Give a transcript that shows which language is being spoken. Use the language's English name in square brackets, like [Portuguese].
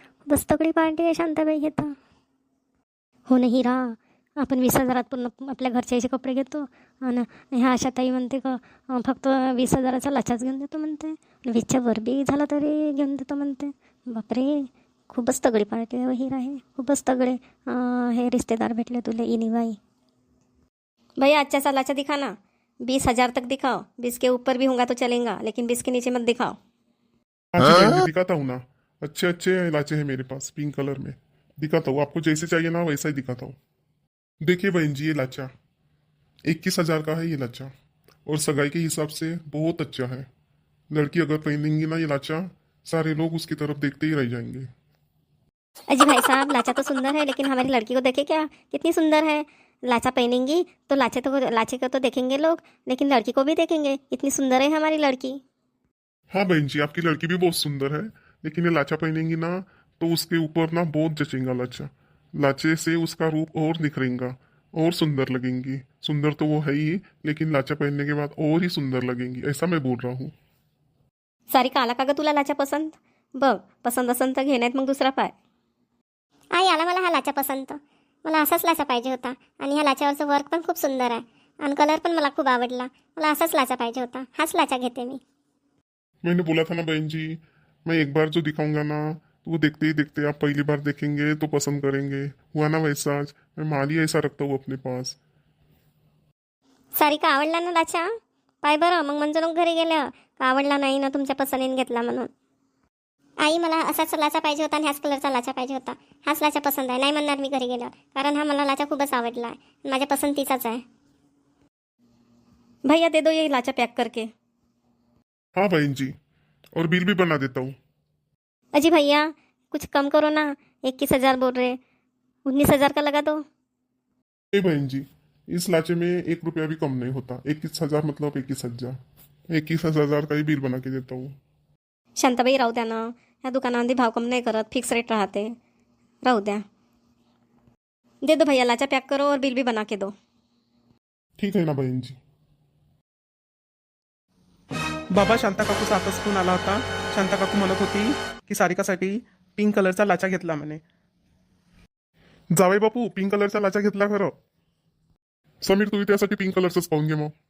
[Marathi] बस तगडी पार्टी आहे शांताबाई घेता. हो ना हिरा, आपण 20,000 पूर्ण आपल्या घरच्याचे कपडे घेतो, आणि ह्या आशाताई म्हणते का फक्त 20,000चा लाचाच घेऊन देतो म्हणते, 20च्या वर बी झाला तरी घेऊन देतो म्हणते. बापरे, खूपच तगडी पार्टी आहे हिरा. हे खूपच तगडे हे रिश्तेदार भेटले तुले इनीबाई. [Hindi] भैया अच्छा सा लाचा दिखाना. 20,000 तक दिखाओ. 20 के ऊपर भी होगा तो चलेगा, लेकिन 20 के नीचे मत दिखाओ. हाँ जी बहन जी, दिखाता हूँ ना. अच्छे अच्छे लाचे हैं मेरे पास पिंक कलर में. दिखाता हूँ, आपको जैसे चाहिए ना वैसा ही दिखाता हूँ. देखिए बहन जी, ये लाचा 21,000 का है ये लाचा, और सगाई के हिसाब से बहुत अच्छा है. लड़की अगर पहनेंगी ना ये लाचा, सारे लोग उसकी तरफ देखते ही रह जाएंगे. अजी भाई साहब, लाचा तो सुंदर है, लेकिन हमारी लड़की को देखे क्या, कितनी सुंदर है. लाचा पहनेंगी तो लाचे को तो देखेंगे लोग, लेकिन लड़की को भी देखेंगे. इतनी सुंदर है हमारी लड़की. हाँ बहन जी, आपकी लड़की भी बहुत सुंदर है, लेकिन ये लाचा पहनेंगी ना तो उसके ऊपर ना बहुत जचेगा लाचा. लाचे से उसका रूप और निखरेगा और सुंदर लगेंगी. सुंदर तो वो है ही, लेकिन लाचा पहनने के बाद और ही सुंदर लगेंगी, ऐसा मैं बोल रहा हूँ. [Marathi] सारिका, आला का ग तुला लाचा पसंत? बघ, पसंत असन तर घे, नाहीत मग दुसरा पाय. आई, आला मला हा लाचा पसंत. मला असाच लाचा पाहिजे होता, आणि ह्या लाच्यावरचं वर्क पण खूप सुंदर आहे, आणि कलर पण मला खूप आवडला. मला असाच लाचा पाहिजे होता. हाच लाचा घेते मी. [Hindi] मैंने बोला था ना बहन जी, मैं एक बार जो दिखाऊंगा ना तो वो देखते ही देखते आप पहली बार देखेंगे तो पसंद करेंगे. हुआ ना वैसा आज. मैं माल ही ऐसा रखता हूँ अपने पास. [Marathi] सारिका, आवडला ना लाचा? पाय बरं, मग म्हणजे लोक घरी गेल्या का आवडला नाही ना तुमच्या पसंतीने घेतला म्हणून. आई, मला असाच लाचा पाहिजे होता, आणि ह्याच कलरचा लाचा पाहिजे होता. हाच लाचा पसंत आहे, नाही म्हणणार मी घरी गेल्यावर, कारण हा मला लाचा खूपच आवडला आहे, माझ्या पसंतीचाच आहे. [Hindi] भैया दे दो ये लाचा पैक करके। हाँ बहन जी, और बिल भी बना देता हूँ। अजी भैया कुछ कम करो ना, 21,000 बोल रहे, 19,000 का लगा दो। ए बहन जी, इस लाचे में 1 रुपया भी कम नहीं होता। 21,000 मतलब 21,000, 21,000 का ही बिल बना के देता हूँ। [Marathi] शांताबाई राहू द्या ना, ह्या दुकानामध्ये भाव कम नाही करत, फिक्स रेट राहते, राहू द्या। [Hindi] दे दो भैया, लाचा पैक करो और बिल भी बना के दो। [Marathi] ठीक आहे ना बहन जी। बाबा शांता काकूचा आताच फोन आला होता. शांता काकू म्हणत होती की सारिकासाठी पिंक कलरचा लाचा घेतला म्हणे. जावई बापू, पिंक कलरचा लाचा घेतला खरं. समीर, तू त्यासाठी पिंक कलरचंच पाहून घे मग.